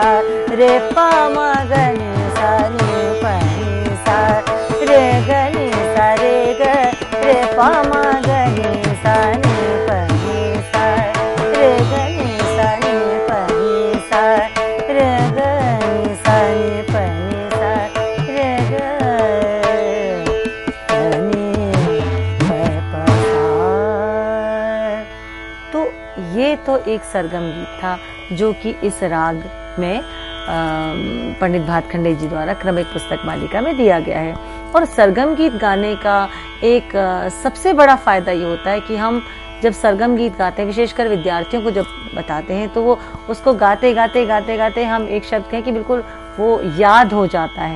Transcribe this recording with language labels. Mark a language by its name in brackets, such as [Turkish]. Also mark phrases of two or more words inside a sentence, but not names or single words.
[Hindi] रे पा म ग नी सा नी पनी सा रे ग नी सा रे ग रे पा म ग नी सा नी पनी सा रे ग नी सा नी पनी सा रे ग नी सा नी पनी सा रे ग नी प सा। तो ये तो एक सरगम गीत था जो कि इस राग में पंडित भातखंडे जी द्वारा क्रमिक पुस्तक मालिका में दिया गया है। और सरगम गीत गाने का एक सबसे बड़ा फायदा ये होता है कि हम जब सरगम गीत गाते हैं, विशेषकर विद्यार्थियों को जब बताते हैं तो वो उसको गाते गाते गाते गाते हम एक शब्द कहें कि बिल्कुल वो याद हो जाता है।